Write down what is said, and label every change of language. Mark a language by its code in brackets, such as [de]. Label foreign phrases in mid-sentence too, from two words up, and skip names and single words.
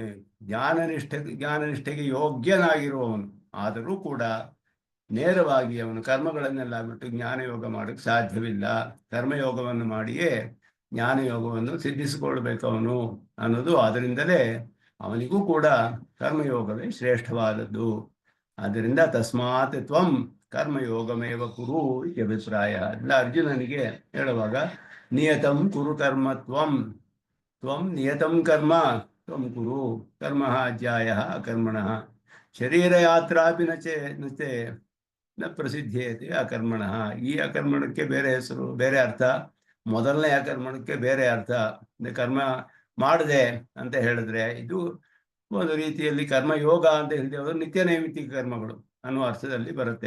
[kn] ಜ್ಞಾನನಿಷ್ಠೆಗೆ ಯೋಗ್ಯನಾಗಿರುವವನು ಆದರೂ ಕೂಡ ನೇರವಾಗಿ ಅವನು ಕರ್ಮಗಳನ್ನೆಲ್ಲ ಬಿಟ್ಟು ಜ್ಞಾನಯೋಗ ಮಾಡೋಕ್ಕೆ ಸಾಧ್ಯವಿಲ್ಲ. ಕರ್ಮಯೋಗವನ್ನು ಮಾಡಿಯೇ ಜ್ಞಾನಯೋಗವನ್ನು ಸಿದ್ಧಿಸಿಕೊಳ್ಬೇಕು ಅವನು ಅನ್ನೋದು. ಅದರಿಂದಲೇ ಅವನಿಗೂ ಕೂಡ ಕರ್ಮಯೋಗವೇ ಶ್ರೇಷ್ಠವಾದದ್ದು. ಆದ್ದರಿಂದ [sa] ತಸ್ಮಾತ್ ತ್ವಂ ಕರ್ಮಯೋಗಮೇವ ಕುರು [kn] ಈ ಅಭಿಪ್ರಾಯ. ಎಲ್ಲ ಅರ್ಜುನನಿಗೆ ಹೇಳುವಾಗ [sa] ನಿಯತಂ ಕುರು ಕರ್ಮ ತ್ವಂ ನಿಯತಂ ಕರ್ಮ ತ್ವಂ ಕುರು ಕರ್ಮ ಅಜ್ಯಾಯ ಅಕರ್ಮಣಃ ಶರೀರಯಾತ್ರಾಪಿ ನಚೆ ನ ಪ್ರಸಿದ್ಧೇತೆ ಅಕರ್ಮಣಃ. [kn] ಈ ಅಕರ್ಮಣಕ್ಕೆ ಬೇರೆ ಹೆಸರು, ಬೇರೆ ಅರ್ಥ. ಮೊದಲನೇ ಅಕರ್ಮಣಕ್ಕೆ ಬೇರೆ ಅರ್ಥ. ಕರ್ಮ ಮಾಡದೆ ಅಂತ ಹೇಳಿದ್ರೆ ಇದು ಒಂದು ರೀತಿಯಲ್ಲಿ ಕರ್ಮಯೋಗ ಅಂತ ಹೇಳಿದ್ರೆ ನಿತ್ಯ ನೈಮಿತ್ತಿಕ ಕರ್ಮಗಳು ಅನ್ನುವ ಅರ್ಥದಲ್ಲಿ ಬರುತ್ತೆ.